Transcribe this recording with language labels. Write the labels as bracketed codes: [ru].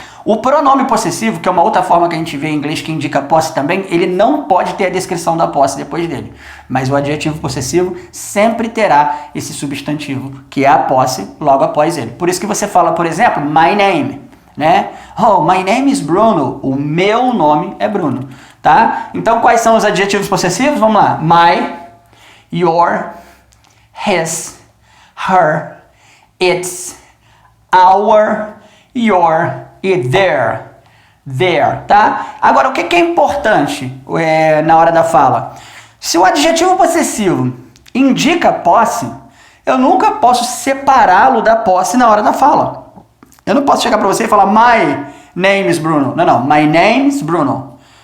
[pt] O pronome possessivo, que é uma outra forma que a gente vê em inglês que indica posse também, ele não pode ter a descrição da posse depois dele. Mas o adjetivo possessivo sempre terá esse substantivo, que é a posse, logo após ele. Por isso que você fala, por exemplo, my name, né? [en] Oh, my name is Bruno. [pt] O meu nome é Bruno, tá? Então, quais são os adjetivos possessivos? Vamos lá. [en] My, your, his, her, its, our, your e their, tá? [pt] Agora, o que é importante na hora da fala? Se o adjetivo possessivo indica posse, eu nunca posso separá-lo da posse na hora da fala. Eu não posso chegar para você e falar [en] my name is Bruno. [pt] Não, my name is Bruno.